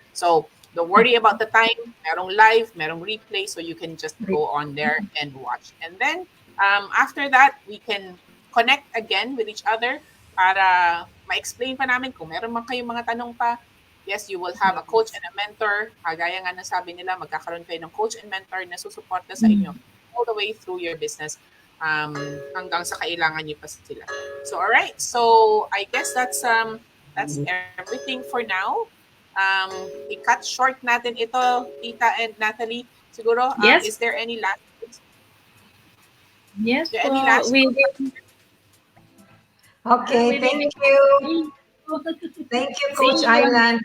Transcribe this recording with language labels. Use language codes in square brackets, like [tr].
[en] So don't worry about the time. [tl] Merong live, merong replay, [en] so you can just go on there and watch. And then after that, we can connect again with each other [tl] para ma-explain pa namin kung meron man kayong mga tanong pa. [en] Yes, you will have a coach and a mentor. [tl] Gaya nga ng sabi nila, magkakaroon kayo ng coach and mentor na susuporta sa inyo [en] all the way through your business [tl] hanggang sa kailangan niyo pa sila. [en] So, all right. So, I guess that's everything for now. [tl] I-cut short natin ito, Tita and Natalie. Siguro, [en] yes. Is there any last words? Yes, any last Okay, thank you. Thank you, Coach Aylan.